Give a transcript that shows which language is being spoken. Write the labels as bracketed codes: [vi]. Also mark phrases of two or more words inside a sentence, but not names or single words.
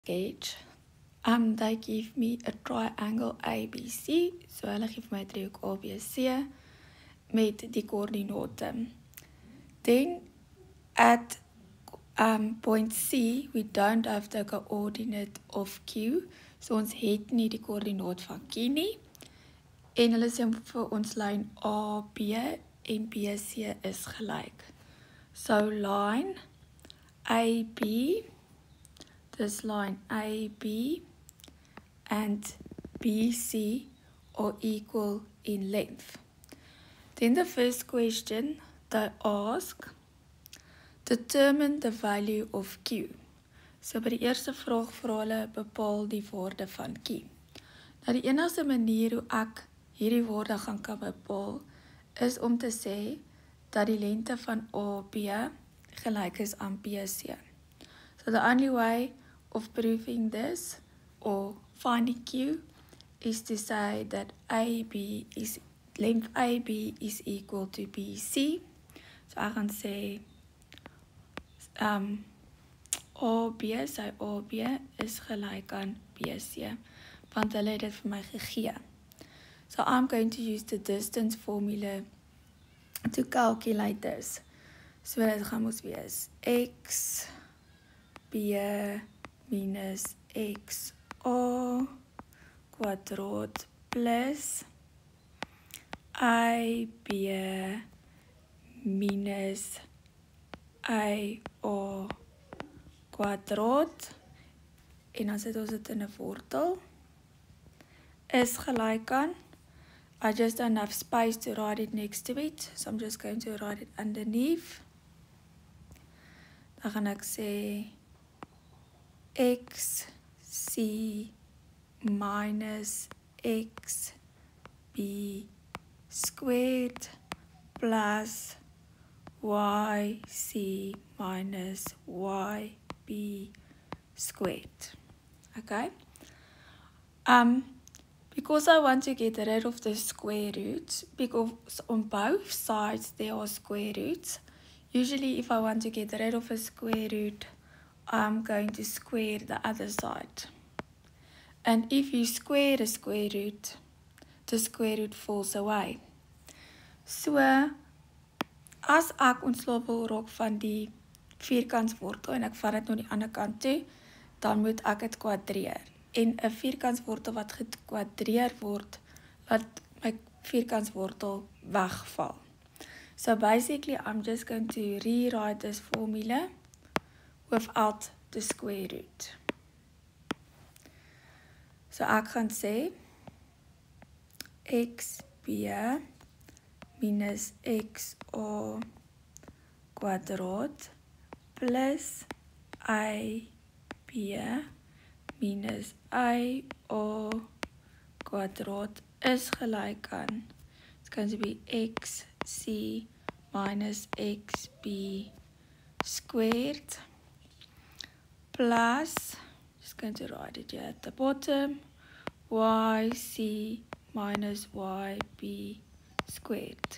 [en] sketch. They give me a triangle ABC, so [af] hulle give my driehoek ABC met die koördinate. [en] Then at point C, we don't have the coordinate of Q, so [af] ons het nie die koördinaat van Q nie. En hulle sê vir ons lyn AB en BC is gelyk. [en] So line AB, this line AB and BC are equal in length. Then the first question they ask, determine the value of Q. [af] So by die eerste vraag vra hulle bepaal die waarde van Q. Nou die enigste manier hoe ek hierdie waarde kan bepaal is om te sê dat die lengte van AB gelyk is aan BC. [en] So the only way of proving this or finding Q is to say that length AB is equal to BC. [af] So ek gaan sê AB, sy AB is gelyk aan BC, want hulle het dit vir my gegee. [en] So I'm going to use the distance formula to calculate this. [af] So dit gaan ons wees x b minus x a kwadraat plus I b minus I a kwadraat en dan sit ons dit in 'n wortel is gelyk aan, [en] I just don't have space to write it next to it, so I'm just going to write it underneath. [af] Dan gaan ek sê [en] x c minus x b squared plus y c minus y b squared. Okay. Because I want to get rid of the square roots, because on both sides there are square roots. Usually if I want to get rid of a square root, I'm going to square the other side. And if you square a square root, the square root falls away. So, [af] as ek ontslae wil raak van die vierkantswortel en ek vat dit na die ander kant toe, dan moet ek dit kwadreer. En 'n vierkantswortel wat gekwadreer word, laat my vierkantswortel wegval. [en] So basically, I'm just going to rewrite this formula without the square root. [af] So ek gaan sê xb minus xa kwadraat plus ib minus ia kwadraat is gelyk aan, [en] it's going to be xc minus xb squared plus, just going to write it here at the bottom, yc minus yb squared.